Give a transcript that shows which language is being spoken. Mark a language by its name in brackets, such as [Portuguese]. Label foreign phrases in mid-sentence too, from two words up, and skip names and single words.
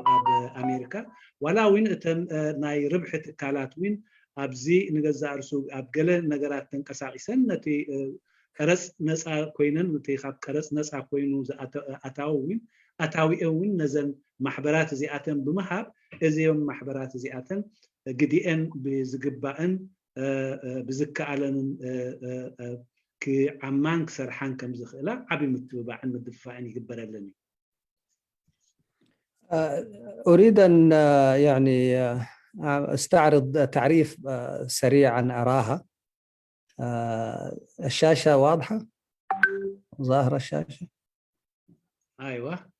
[Tigrinya] ኣብ ኣሜሪካ። ዋላ እውን እተን ናይ ርብሒ ትካላት እውን ኣብዚ ንገዛእ ርእሱ ኣብ ገለ ነገራት ተንቀሳቂሰን ነቲ ቀረፅ ነፃ ኮይነን ነቲ ካብ ቀረፅ ነፃ ኮይኑ ኣታዊአን እውን ነዘን ማሕበራት እዚኣተን ብምሃብ እዚኦም ማሕበራት እዚኣተን ግዲአን ብዝግባእን ብዝከኣለንን ክዓማን ክሰርሓን ከም ዝኽእላ ዓብይ ምትብባዕን ምድፋዕን ይግበረለን እዩ። [Arabic] أريد أن يعني استعرض تعريف سريع عن أراها. الشاشة واضحة؟ ظاهرة الشاشة؟ أيوة.